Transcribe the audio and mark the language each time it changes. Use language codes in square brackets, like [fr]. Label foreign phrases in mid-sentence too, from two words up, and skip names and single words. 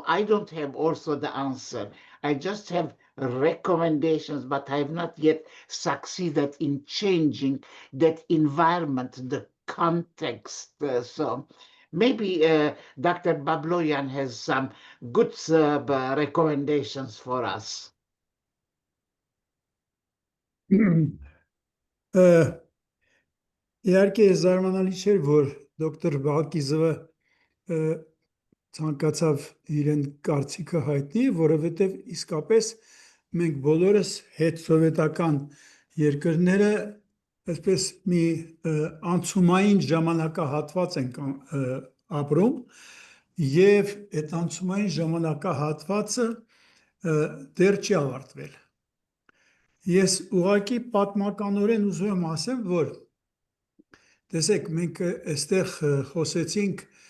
[en] I don't have also the answer. I just have recommendations, but I have not yet succeeded in changing that environment, the context. So maybe Dr. Babloyan has some good recommendations for us. [hy] Իհարկե զարմանալի չէր, որ դոկտոր Բալկիզովը ցանկացավ իրեն կարծիքը հայտնի, որովհետև իսկապես մենք բոլորս հետ սովետական երկրները այսպես մի անցումային ժամանակահատված ենք ապրում, եւ այդ անցումային ժամանակահատվածը դեռ չի ավարտվել։ Ես ուղղակի պատմականորեն ուզում եմ ասեմ, որ տեսեք, մենք այստեղ խոսեցինք